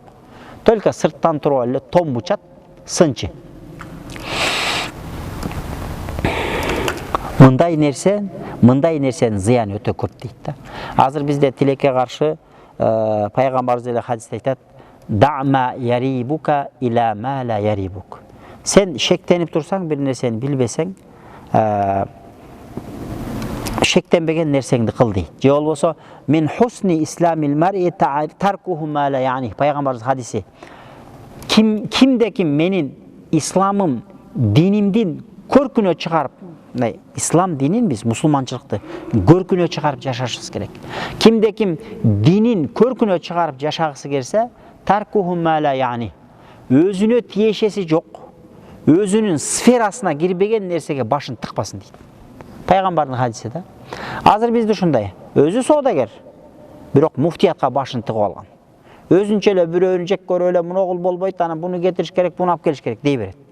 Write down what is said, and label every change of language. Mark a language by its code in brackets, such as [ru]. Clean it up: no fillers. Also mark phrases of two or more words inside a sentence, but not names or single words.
[ky] Только сырттан туруп эле томбучат, сынчы. Мындай нерсенин зыяны өтө көп дейт да. Азыр бизде тилекке каршы пайгамбарыбыз эле хадисте айтат: [ar] "دع ما يريبك إلى ما لا يريبك." [ky] Сен шектенип турсаң, бир нерсени билбесең, шектенбеген нерсеңди кыл дейт. Же болбосо [ar] "من حسن إسلام المرء تركه ما لا يعني." [ky] Пайгамбарыбыз хадиси. Кимде ким менин исламым, динимдин көркүнө чыгарып, ислам динин биз мусулманчылыкты көркүнө чыгарып жашашыбыз керек. Кимде ким динин көркүнө чыгарып жашагысы келсе, [ar] تركه ما لا يعني. [ky] Өзүнө тиешеси жок, өзүнүн сферасына кирбеген нерсеге башын тыкпасын дейт. Пайгамбардын хадиси да. Азыр бизде ушундай. Өзү соодагер, бирок муфтиятка башын тыгып алган. Өзүнчө эле бирөөнү жек көрүп эле муногул болбойт, анан буну кетириш керек, буну алып келиш керек дей берет.